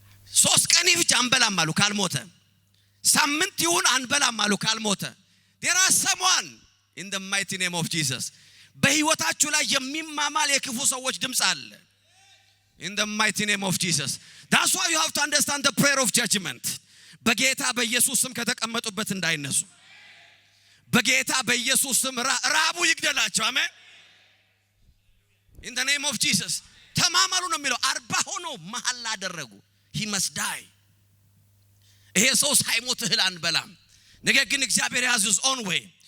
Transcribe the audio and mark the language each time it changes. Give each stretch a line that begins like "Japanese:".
Amharic: 3 ቀን ብቻ አንበላም አሉ ካልሞተ ሳምንት ይሁን አንበላም አሉ ካልሞተ
English: there are someone in the mighty name of Jesus
Amharic: በህይወታችሁ ላይ የሚማማል የክፉ ሰዎች ድምጽ አለ።
English: in the mighty name of Jesus. That's why you have to understand the prayer of judgment.
Amharic: በጌታ በኢየሱስ ስም ከተቀመጡበት እንዳይነሱ በጌታ በኢየሱስ ስም ራቡ ይግደላቸው። አሜን።
English: in the name of Jesus.
Amharic: ተማማሉ ነው የሚለው። 40 ሆኖ መሐላ አደረጉ።
English: he must die.
Amharic: ይሄ ሰው ሳይሞት እህል አንበላም። ነገር ግን እግዚአብሔር
English: has his own way.